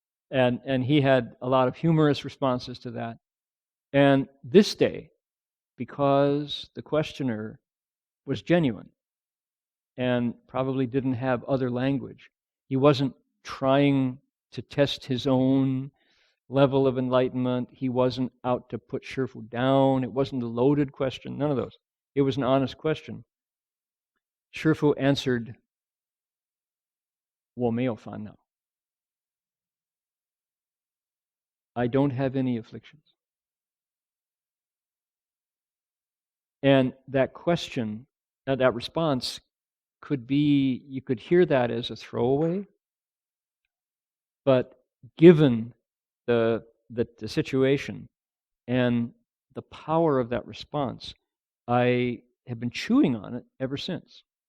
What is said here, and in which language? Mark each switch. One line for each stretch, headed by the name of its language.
English: And he had a lot of humorous responses to that. And this day, because the questioner was genuine and probably didn't have other language, he wasn't trying to test his own level of enlightenment. He wasn't out to put Shifu down. It wasn't a loaded question. None of those. It was an honest question. Shifu answered,
Chinese: 我没有烦恼.
English: I don't have any afflictions. And that question, that response could be, you could hear that as a throwaway, but given the situation and the power of that response, I have been chewing on it ever since.